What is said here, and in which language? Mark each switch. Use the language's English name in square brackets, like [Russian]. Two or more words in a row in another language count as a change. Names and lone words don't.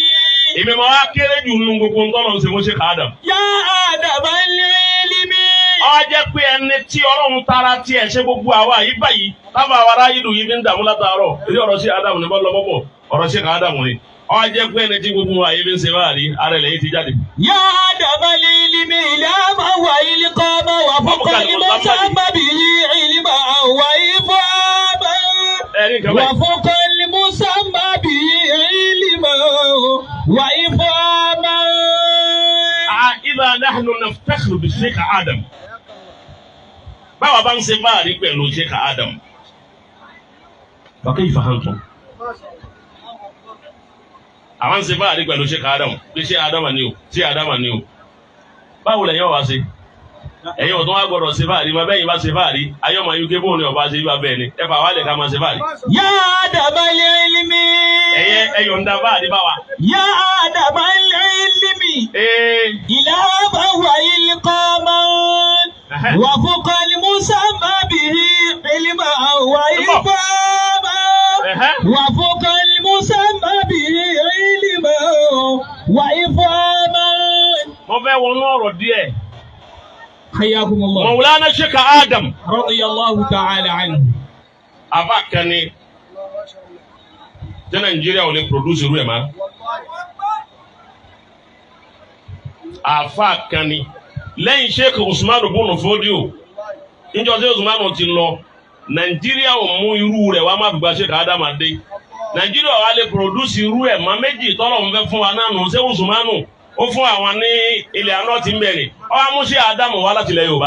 [Yoruba] èmi máa wá kéré jù nínú gbogbo ntọ́nà ṣe mo ṣe kà á dà. [Arabic] يا آدم العلم. [Yoruba] ó jẹ́ pé ẹni tí Ọlọ́run tara tiẹ̀ ṣe gbogbo àwa yìí báyìí tábà wa aráyé dùn yìí fi ń dààmú látàárọ̀ èdè ọ̀rọ̀ sí Ádámù ní bọ́ọ̀lù bọ́bọ̀ ọ̀rọ̀ sí Ádámù ni ó jẹ́ pé ẹni tí gbogbo àyè fi ń ṣe báyìí ara ẹ̀ lẹ́yìn ti jáde. [Arabic] يا آدم العلم إلهاما وإلقاما وفوق المسمى به علما وإفهاما. وفوق المسمى به علما وإفهاما. إذا نحن نفتخر بالشيخ آدم [Yoruba] báwa bá ń ṣe báàrí pẹ̀lú Sheikh Adam [Arabic] فكيف أنتم [Yoruba] àwọn ń ṣe báàrí pẹ̀lú Sheikh Adam pé Sheikh Adam ni o Sheikh Adam ni o báwo lẹ́yìn ọ̀wá ṣe ẹ̀yin ọ̀tún wá gbọ́dọ̀ ṣe báàrí ma bẹ́yìn bá ṣe báàrí ayọ́mọ UK bóun ni ọba ṣe bá bẹ́ẹ̀ ni ẹ fà wálẹ̀ ká máa ṣe báàrí. [Arabic] يا آدم العلم. [Yoruba] ẹyọ ń da báàrí bá wa. [Arabic] يا آدم العلم إلهاما وإلقاما. وفوق المسمى به علما وإفهاما. وفوق المسمى به علما وإفهاما. [Yoruba] mo fẹ́ wọnú ọ̀rọ̀ díẹ̀. [Arabic] حياكم الله. Maulana Sheikh Adam رضي الله تعالى عنه. [Yoruba] àbá kan ni tí Nàìjíríà ò lè produce irú ẹ̀ máa. àfa kan ni lẹ́yìn Sheikh Usman bùnú fódíò níjọ́ tí Usman ti lọ Nàìjíríà ò mú irú rẹ̀ wá má fi gba Sheikh Adam dé Nàìjíríà wà lè produce irú ẹ̀ máa méjì tọ́lọ̀ ń fẹ́ fún wa náà nù ṣé Usman ó fún àwọn ní ilẹ̀ àná ti ń bẹ̀rẹ̀ ọ amúṣe Ádámù wá láti ilẹ̀ Yorùbá.